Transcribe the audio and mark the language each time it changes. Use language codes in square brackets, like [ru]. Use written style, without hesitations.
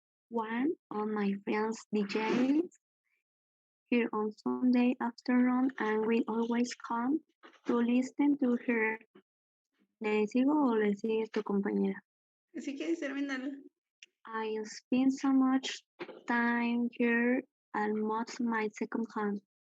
[en] One of my friends DJs here on Sunday afternoon and we always come to listen to her. [es] ¿Le sigo o le sigues tu compañera? Si quieres, termínalo. [en] I spend so much time here almost my second home.